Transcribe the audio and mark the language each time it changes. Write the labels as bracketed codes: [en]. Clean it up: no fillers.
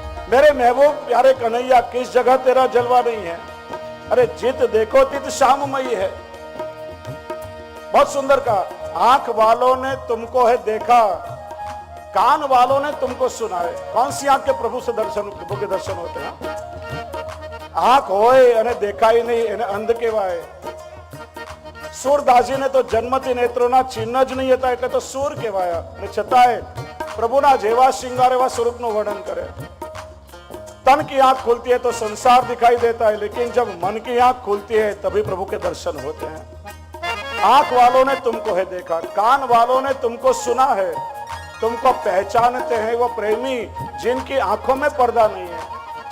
[hi] मेरे महबूब प्यारे कन्हैया, किस जगह तेरा जलवा नहीं है। अरे जित देखो तित श्याममयी है। बहुत सुंदर कहा। आंख वालों ने तुमको है देखा, कान वालों ने तुमको सुना है। कौन सी आंख के प्रभु से दर्शन, प्रभु के दर्शन होते हैं? आंख होए [gu] અને દેખાય નહીં એને અંધ કહેવાય। સૂરદાસજી ને તો જન્મથી નેત્રોના ચિહ્ન જ નહીં હતા એટલે તો સૂર કહેવાયા, અને છતાંય પ્રભુના જેવા શ્રૃંગાર એવા સ્વરૂપનું વર્ણન કરે। [hi] तन की आंख खुलती है तो संसार दिखाई देता है, लेकिन जब मन की आंख खुलती है तभी प्रभु के दर्शन होते हैं। आंख वालों ने तुमको है देखा, कान वालों ने तुमको सुना है। तुमको पहचानते हैं वो प्रेमी जिनकी आंखों में पर्दा नहीं है।